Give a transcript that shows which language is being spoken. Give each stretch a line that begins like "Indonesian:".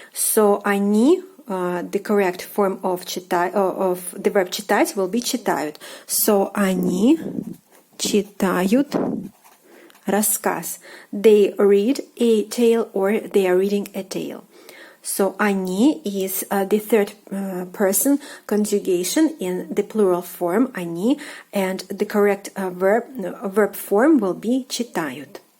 English: So они, the correct form of the verb читать will be читают.
Russian: So они читают рассказ.
English: They read a tale or they are reading a tale. So они is the third person conjugation in the plural form они, and the correct verb form will be читают.